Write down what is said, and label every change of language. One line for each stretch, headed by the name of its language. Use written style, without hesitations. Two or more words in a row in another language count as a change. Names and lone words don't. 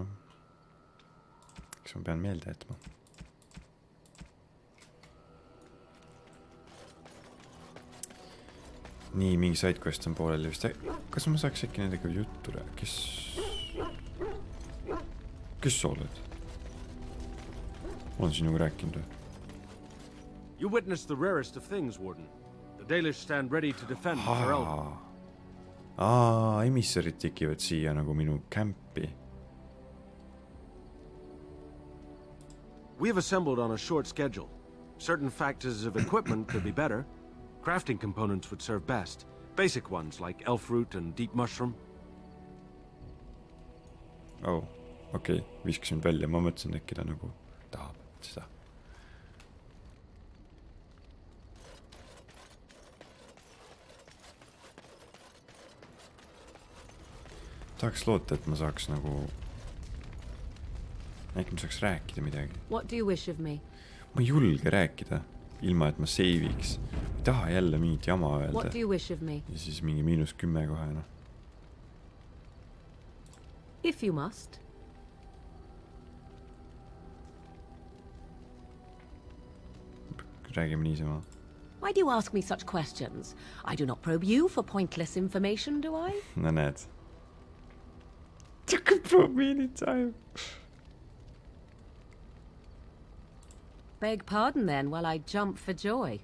Estonian: Kas ma pean meelde jätma? Nii, mingi sidequest on pooleli vist. Kas ma saaks äkki nendega juttu rääkida? Kes sa oled? Olen sinuga rääkinud või?
English: You witnessed the rarest of things, Warden. The Dalish stand ready to defend their elder.
Estonian: Emissarid tekivad siia nagu minu kämpi.
English: We have assembled on a short schedule. Certain factors of equipment could be better. Crafting components would serve best. Basic ones like elf root and deep mushroom.
Estonian: Oh, okei. Viskasin välja. Ma mõtlesin, äkki ta nagu tahab seda. Tahaks loota, et ma saaks nagu... Äkki ma saaks rääkida midagi.
English: What do you wish of me?
Estonian: Ma ei julge rääkida, ilma et ma seiviks. Ma ei taha jälle mingit jama öelda.
English: What do you wish of me?
Estonian: Ja siis mingi -10 kohe, noh.
English: If you must.
Estonian: Räägime niisama.
English: Why do you ask me such questions? I do not probe you for pointless information, do I?
Estonian: No näed.
English: You can probe me anytime. Beg pardon then while I jump for joy.